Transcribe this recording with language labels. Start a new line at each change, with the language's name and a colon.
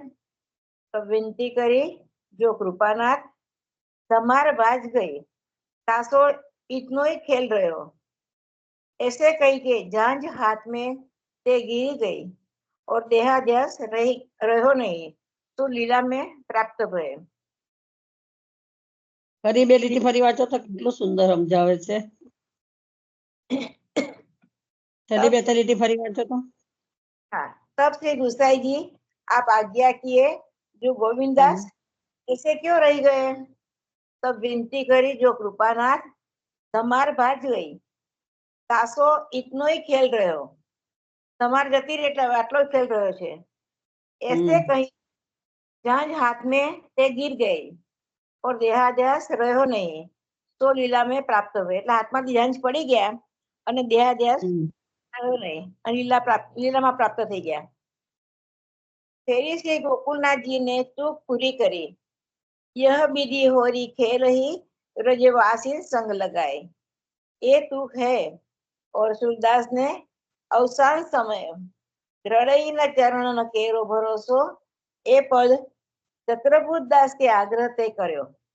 Hindi: तो विनती करी जो कृपानाथ धमार बाज गई तासो इतनो ही खेल रहे हो. ऐसे कही के झांझ हाथ में ते गिरी गई और देहाध्यास रहो नहीं तो लीला में प्राप्त भय.
Gujarati: ફરી બે લીટી ફરી વાંચો તો કેટલું સુંદર સમજાવે છે. છેલ્લી બે લીટી ફરી વાંચો તો.
Hindi: हाँ, तब श्री गुसाई जी आप आज्ञा किए, जो गोविंदास ऐसे क्यों रह गए? तब विनती करी, जो कृपानाथ धमार भाज गई, तासो इतनो ही खेल रहे हो, धमार जती रे
Gujarati: એટલે આટલો જ ખેલ રહ્યો છે.
Hindi: ऐसे कहीं जहां हाथ में ते गिर गई और देहाध्यास रहो नहीं, तो लीला में प्राप्त हुए.
Gujarati: એટલે હાથમાંથી જાંજ પડી ગયા અને દેહાધ્યાસ રહ્યો નહીં અને લીલામાં પ્રાપ્ત થઈ ગયા.
Hindi: फेरी श्री गोकुलनाथ जी ने चूक पूरी करी, यह विधि होरी खेल ही रजवासी संग लगाए, ये तूक है. और सूरदास ने अवसान समय हृदय न चरण न केरो भरोसो, ए पद चत्रभुज दास के आग्रह ते કર્યો.